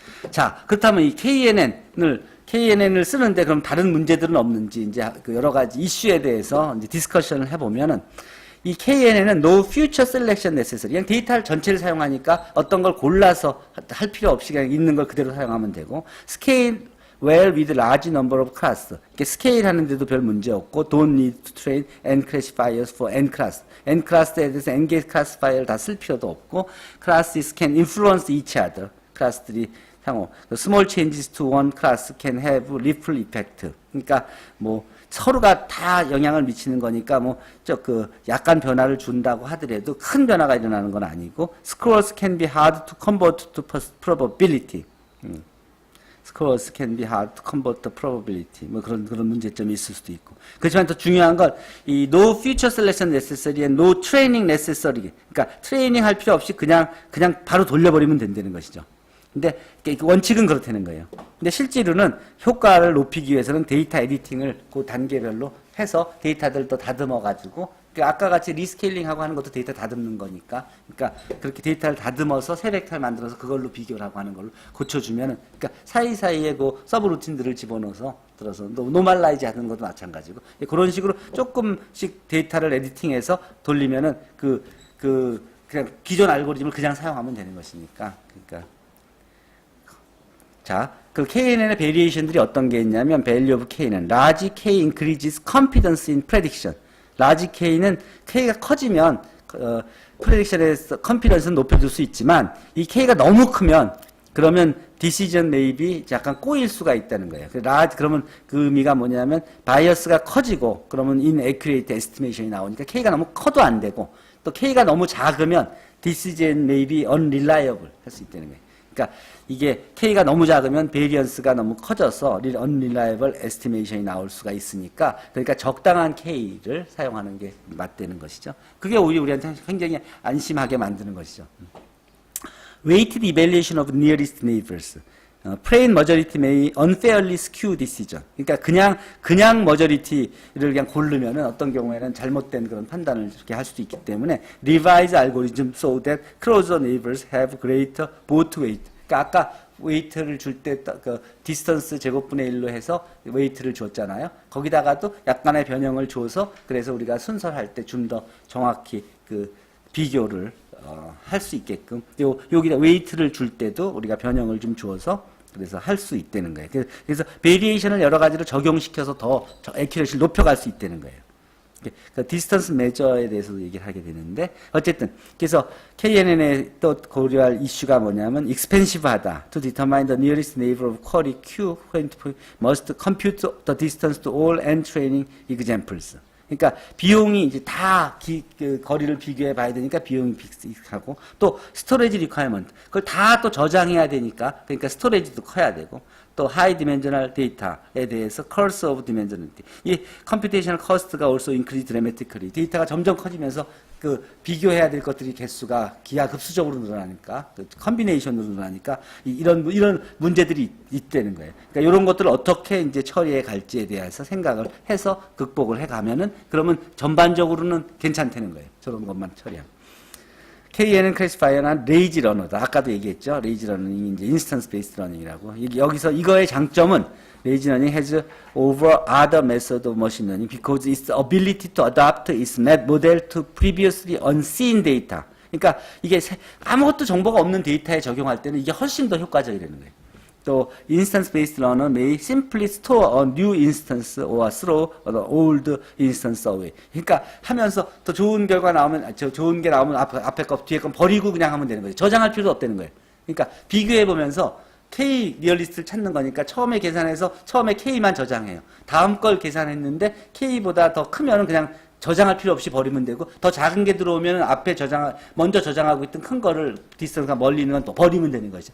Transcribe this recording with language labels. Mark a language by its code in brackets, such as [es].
[ko] 자, 그렇다면 이 KNN을 쓰는데 그럼 다른 문제들은 없는지 이제 그 여러 가지 이슈에 대해서 이제 디스커션을 해보면은 이 KNN은 [en] no future selection necessary. [ko] 그냥 데이터를 전체를 사용하니까 어떤 걸 골라서 할 필요 없이 그냥 있는 걸 그대로 사용하면 되고, [en] scale well with large number of class. [ko] 이렇게 [en] scale [ko] 하는데도 별 문제 없고, [en] don't need to train n classifiers for n class. [ko] n class에 대해서 n 개 classifier를 다 쓸 필요도 없고, [en] classes can influence each other. [ko] 클래스들이 상호. [en] small changes to one class can have ripple effect. [ko] 그러니까 뭐 서로가 다 영향을 미치는 거니까 약간 변화를 준다고 하더라도 큰 변화가 일어나는 건 아니고, [en] scores can be hard to convert to probability. scores can be hard to convert to probability. [ko] 뭐 그런 문제점이 있을 수도 있고. 그렇지만 더 중요한 건 이 [en] no future selection necessary and no training necessary. [ko] 그러니까 트레이닝 할 필요 없이 그냥 바로 돌려버리면 된다는 것이죠. 근데 원칙은 그렇다는 거예요. 근데 실제로는 효과를 높이기 위해서는 데이터 에디팅을 그 단계별로 해서 데이터들을 또 다듬어 가지고, 아까 같이 리스케일링하고 하는 것도 데이터 다듬는 거니까, 그러니까 그렇게 데이터를 다듬어서 새 벡터를 만들어서 그걸로 비교를 하고 하는 걸로 고쳐주면은, 그러니까 사이사이에 그 서브 루틴들을 집어넣어서 들어서 노멀라이즈 하는 것도 마찬가지고, 그런 식으로 조금씩 데이터를 에디팅해서 돌리면은 그냥 기존 알고리즘을 그냥 사용하면 되는 것이니까, 그러니까. 자, 그 KNN의 베리에이션들이 어떤 게 있냐면, [en] value of K는 large K increases confidence in prediction. [ko] large K는 K가 커지면 prediction에서 confidence는 높여줄 수 있지만, 이 K가 너무 크면 그러면 [en] decision may be [ko] 약간 꼬일 수가 있다는 거예요. 그러면 그 의미가 뭐냐면 바이어스가 커지고 그러면 [en] inaccurate estimation [ko] 이 나오니까 K가 너무 커도 안 되고, 또 K가 너무 작으면 [en] decision may be unreliable [ko] 할 수 있다는 거예요. 그러니까 이게 K가 너무 작으면 베리언스가 너무 커져서 [en] unreliable estimation [ko] 이 나올 수가 있으니까, 그러니까 적당한 K를 사용하는 게 맞다는 것이죠. 그게 오히려 우리한테 굉장히 안심하게 만드는 것이죠. [en] Weighted evaluation of nearest neighbors. plain majority may unfairly skew decision. [ko] 그러니까 그냥 majority를 그냥 고르면은 어떤 경우에는 잘못된 그런 판단을 이렇게 할 수도 있기 때문에 [en] revise algorithm so that closer neighbors have greater vote weight. [ko] 그러니까 아까 웨이트를 줄 때 그 디스턴스 제곱분의 1로 해서 웨이트를 줬잖아요. 거기다가도 약간의 변형을 줘서 그래서 우리가 순서할 때 좀 더 정확히 그 비교를 할 수 있게끔 여기다 웨이트를 줄 때도 우리가 변형을 좀 주어서 그래서 할 수 있다는 거예요. 그래서 베리에이션을 여러 가지로 적용시켜서 더 애큐러시를 높여갈 수 있다는 거예요. 그 디스턴스 메저에 대해서도 얘기를 하게 되는데, 어쨌든 그래서 KNN에 또 고려할 이슈가 뭐냐면 expensive하다. [en] To determine the nearest neighbor of query Q when must compute the distance to all n training examples. [ko] 그러니까 비용이 이제 다 그 거리를 비교해 봐야 되니까 비용이 빅하고, 또 스토리지 리ኳ이먼트 그걸 다 또 저장해야 되니까, 그러니까 스토리지도 커야 되고, 또 하이 디멘셔널 데이터에 대해서 [en] curse of dimensionality. [ko] 이 [en] computational cost가 also increase dramatically. [ko] 데이터가 점점 커지면서 그 비교해야 될 것들이 개수가 기하급수적으로 늘어나니까, 그 컨비네이션으로 늘어나니까 이런 문제들이 있다는 거예요. 그러니까 이런 것들을 어떻게 이제 처리해 갈지에 대해서 생각을 해서 극복을 해 가면은 그러면 전반적으로는 괜찮다는 거예요. 저런 것만 처리하면. KNN 클래시파이어는 레이지 러너다. 아까도 얘기했죠. 레이지 러닝이 이제 인스턴스 베이스드 러닝이라고. 여기서 이거의 장점은 레이지 러닝 [en] has over other method of machine learning because its ability to adapt its model to previously unseen data. [ko] 그러니까 이게 아무것도 정보가 없는 데이터에 적용할 때는 이게 훨씬 더 효과적이라는 거예요. [en] 또 instance based learner may simply store a new instance or throw the old instance away. [ko] 그러니까 하면서 더 좋은 결과 나오면 좋은 게 나오면 앞에 거 뒤에 거 버리고 그냥 하면 되는 거예요. 저장할 필요도 없다는 거예요. 그러니까 비교해 보면서 K 리얼리스트를 찾는 거니까 처음에 계산해서 처음에 K만 저장해요. 다음 걸 계산했는데 K보다 더 크면은 그냥 저장할 필요 없이 버리면 되고, 더 작은 게 들어오면 앞에 먼저 저장하고 있던 큰 거를 디스턴스가 멀리 있는 건 또 버리면 되는 거죠.